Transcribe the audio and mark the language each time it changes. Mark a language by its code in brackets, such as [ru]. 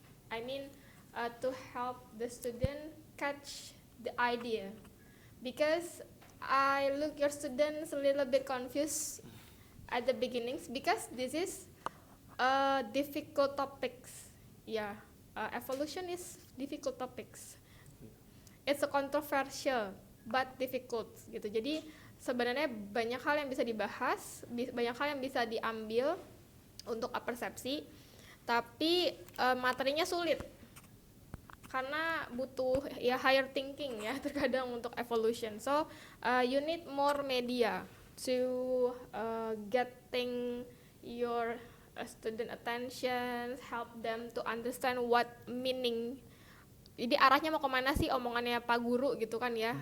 [en] I mean, to help the student catch the idea, because I look your students a little bit confused at the beginnings because this is difficult topics. Evolution is difficult topics. It's a controversial but difficult gitu. [id] Jadi sebenarnya banyak hal yang bisa dibahas, banyak hal yang bisa diambil untuk persepsi, tapi materinya sulit karena butuh higher thinking terkadang untuk evolution. [en] So you need more media to getting your student attention, help them to understand what meaning. [id] Jadi arahnya mau kemana sih omongannya Pak Guru gitu kan ya?